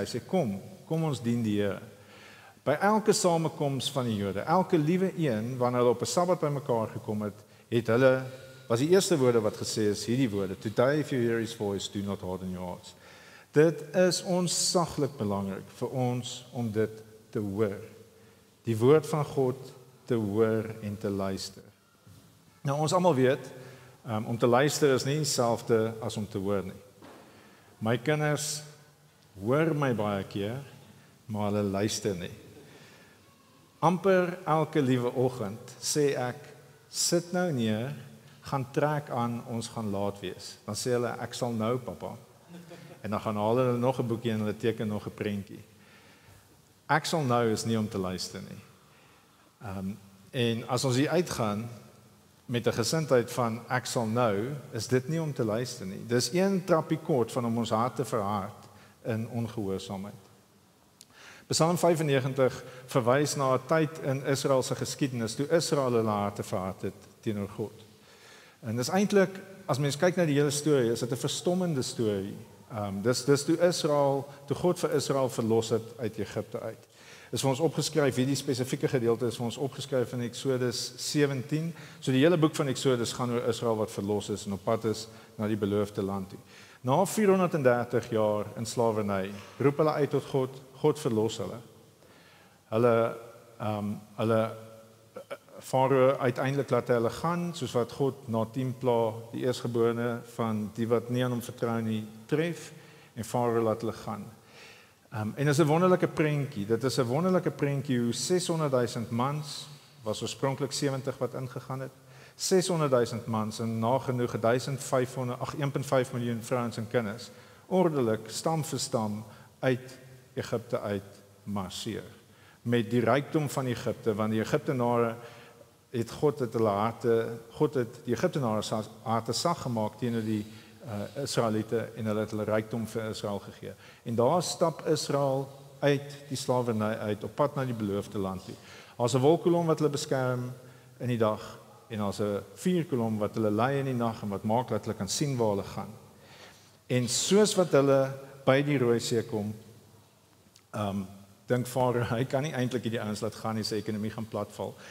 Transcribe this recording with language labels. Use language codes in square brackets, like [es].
[af] Hy sê kom ons dien die Here. By elke samekoms van die Jode, elke liewe een wanneer hulle op 'n Sabbat bymekaar gekom het hulle was die eerste woorde wat gesê is hierdie woorde, [en] today if you hear his voice, do not harden your hearts. [af] Dit is onsaglik belangrik vir ons om dit te hoor. Die woord van God te hoor en te luister. Nou ons almal weet, om te luister is nie dieselfde as om te hoor nie. My kinders hoor my baie keer, maar hulle luister nie. Amper elke liewe oggend sê ek, sit nou neer, gaan trek aan, ons gaan laat wees. Dan sê hulle, ek sal nou pappa. En dan gaan haal hulle nog 'n boekie en hulle teken nog 'n prentjie. Ek sal nou is nie om te luister nie. En as ons hier uitgaan met 'n gesindheid van ek sal nou, is dit nie om te luister nie. Dis een trappie kort van om ons hart te verhard in ongehoorsaamheid. Psalm 95 verwys na 'n tyd in Israel se geskiedenis toe Israel hulle harte verhard het teenoor God. En dis eintlik, as mens kyk na die hele storie, is dit 'n verstommende storie. Dis toe God vir Israel verlos het uit Egipte uit. Is vir ons opgeskryf, hierdie spesifieke gedeelte is vir ons opgeskryf in Eksodus 17. So die hele boek van Eksodus gaan oor Israel wat verlos is en op pad is na die beloofde land toe. Na 430 jaar in slawerny, roep hulle uit tot God, God verlos hulle. Hulle Farao uiteindelik laat hulle gaan, soos wat God na 10 pla die eersgeborene van die wat nie aan hom vertrou nie tref, en Farao laat hulle gaan. En is 'n wonderlike prentjie. Dit is 'n wonderlike prentjie hoe 600,000 mans, was oorspronklik 70 wat ingegaan het. 600,000 mans en nagenoeg 1,5 miljoen vrouens en kinders ordelik stam vir stam uit Egipte uit marseer. Met die rykdom van Egipte, want die Egiptenare het God het die Egiptenare se harte sag gemaak teenoor die Israeliete en hulle het hulle rykdom vir Israel gegee. En daar stap Israel uit die slawerny uit op pad na die beloofde land toe. Daar's 'n wolkkolom wat hulle beskerm in die dag en daar's 'n vuurkolom wat hulle lei in die nag en wat maak dat hulle kan sien waar hulle gaan. En soos wat hulle by die Rooi See kom, dink Farao, hy kan nie eintlik hierdie ouens laat gaan nie, sy ekonomie gaan platval.